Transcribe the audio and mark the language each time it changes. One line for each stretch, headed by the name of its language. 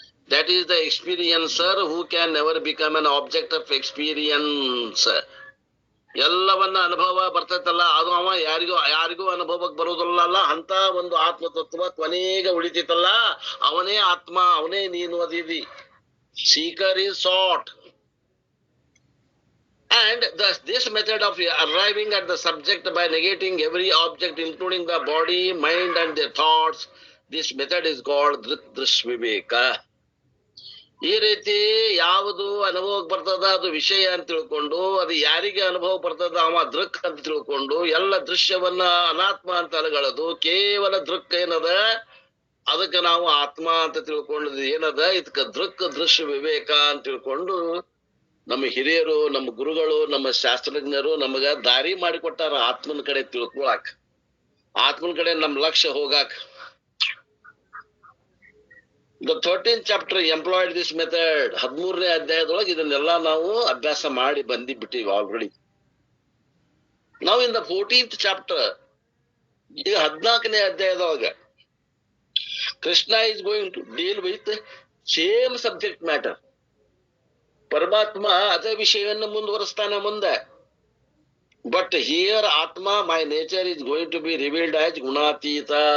English: That is the experiencer who can never become an object of experience.
Kannada: ಎಲ್ಲವನ್ನ ಅನುಭವ ಬರ್ತೈತಲ್ಲ ಅದು ಅವ ಯಾರಿಗೂ ಅನುಭವಕ್ಕೆ ಬರೋದಿಲ್ಲ. ಅಂತ ಒಂದು ಆತ್ಮತತ್ವ ಕೊನೆಗೆ ಉಳಿತೈತಲ್ಲ ಅವನೇ ಆತ್ಮ, ಅವನೇ ನೀನು ಅದಿದಿ.
English: Seeker is sought. And this method of arriving at the subject by negating every object including the body, mind and their thoughts, this method is called ದೃಶ್ವಿವೇಕ.
Kannada: ಈ ರೀತಿ ಯಾವುದು ಅನುಭವಕ್ಕೆ ಬರ್ತದ ಅದು ವಿಷಯ ಅಂತ ತಿಳ್ಕೊಂಡು, ಅದು ಯಾರಿಗೆ ಅನುಭವ ಬರ್ತದ ಅವ ದೃಕ್ ಅಂತ ತಿಳ್ಕೊಂಡು, ಎಲ್ಲ ದೃಶ್ಯವನ್ನ ಅನಾತ್ಮ ಅಂತ ಅಲಗಳದು. ಕೇವಲ ದೃಕ್ ಏನದ ಅದಕ್ಕೆ ನಾವು ಆತ್ಮ ಅಂತ ತಿಳ್ಕೊಂಡದ್ ಏನದ, ಇದಕ್ಕ ದೃಕ್ ದೃಶ್ಯ ವಿವೇಕ ಅಂತ ತಿಳ್ಕೊಂಡು ನಮ್ಮ ಹಿರಿಯರು, ನಮ್ಮ ಗುರುಗಳು, ನಮ್ಮ ಶಾಸ್ತ್ರಜ್ಞರು ನಮಗ ದಾರಿ ಮಾಡಿಕೊಟ್ಟಾರ ಆತ್ಮನ ಕಡೆ ತಿಳ್ಕೊಳಕ್, ಆತ್ಮನ ಕಡೆ ನಮ್ ಲಕ್ಷ್ಯ ಹೋಗಾಕ್.
English: The 13th chapter employed this method.
Kannada: 13ನೇ ಅಧ್ಯಾಯದೊಳಗೆ ಇದನ್ನೆಲ್ಲ ನಾವು ಅಭ್ಯಾಸ ಮಾಡಿ ಬಂದಿಬಿಟ್ಟಿವಿ already.
English: Now in the 14th chapter,
Kannada: ಈಗ 14ನೇ ಅಧ್ಯಾಯದೊಳಗ Krishna
English: is going to deal with same subject matter.
Kannada: ಪರಮಾತ್ಮ ಅದೇ ವಿಷಯವನ್ನು ಮುಂದುವರಿಸ್ತಾನೆ ಮುಂದೆ.
English: But here atma my nature is going to be revealed as gunatita.